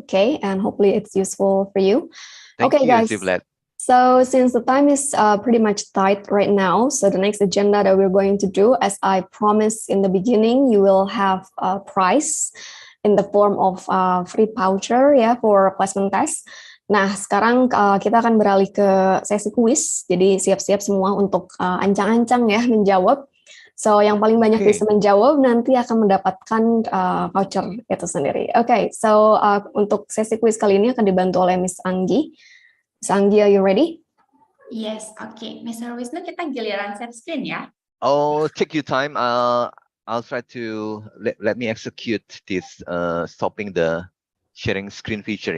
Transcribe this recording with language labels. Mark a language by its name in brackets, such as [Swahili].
[English] Okay, and hopefully it's useful for you. Thank Okay, you, guys. Zivlet. So since the time is pretty much tight right now, so the next agenda that we're going to do, as I promised in the beginning, you will have a prize in the form of free voucher ya for placement test. [Indonesian] Nah, sekarang kita akan beralih ke sesi kuis. Jadi siap-siap semua untuk ancang-ancang ya menjawab. So yang paling banyak bisa menjawab nanti akan mendapatkan voucher itu sendiri. Okay, so untuk sesi kuis kali ini akan dibantu oleh Miss Anggi. [English] Miss Anggi, are you ready? Yes, okay. [Indonesian] Mr. Wisnu, kita giliran share screen ya. [English] Oh, take your time. I'll try to let me execute this stopping the sharing screen feature.